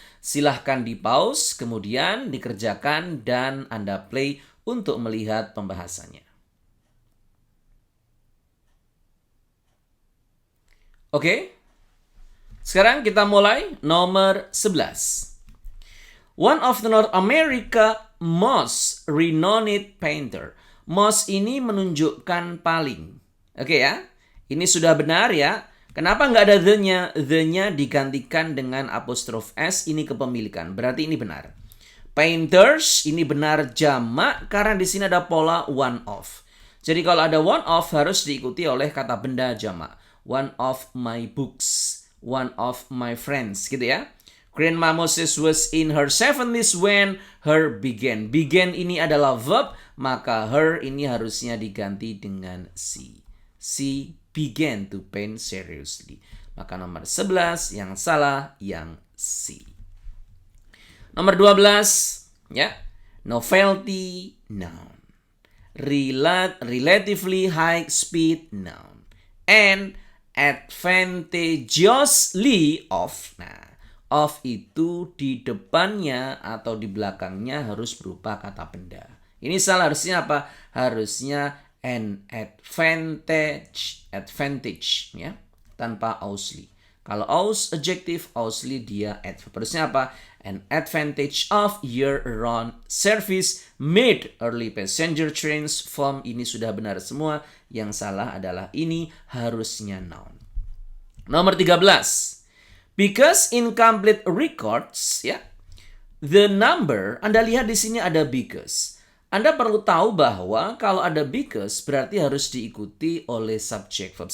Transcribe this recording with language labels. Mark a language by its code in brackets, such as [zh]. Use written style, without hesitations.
[id] Silahkan di pause, kemudian dikerjakan dan Anda play untuk melihat pembahasannya. Oke, sekarang kita mulai nomor 11. [en] One of the North America most renowned painter. [id] Most ini menunjukkan paling. Oke ya, ini sudah benar ya. Kenapa nggak ada the-nya? The-nya digantikan dengan apostrof S, ini kepemilikan. Berarti ini benar. Painters, ini benar jamak karena di sini ada pola one of. Jadi kalau ada one of harus diikuti oleh kata benda jamak. [en] One of my books, one of my friends, gitu ya. Grandma Moses was in her 70s when her began. [id] Began ini adalah verb, maka her ini harusnya diganti dengan she. [en] She began to paint seriously. [id] Maka nomor 11 yang salah yang C. Nomor 12 ya. Novelty noun. [en] Relatively high speed noun. And advantageously of. [id] Nah, of itu di depannya atau di belakangnya harus berupa kata benda. Ini salah, harusnya apa? Harusnya an advantage ya, tanpa ausly. Kalau aus adjective, ausly dia adverb. Harusnya apa? [en] An advantage of year-round service made early passenger trains from. [id] Ini sudah benar semua. Yang salah adalah ini, harusnya noun. Nomor 13. [en] Because incomplete records, [id] ya, the number, Anda lihat di sini ada because. Anda perlu tahu bahwa kalau ada because berarti harus diikuti oleh subject verb.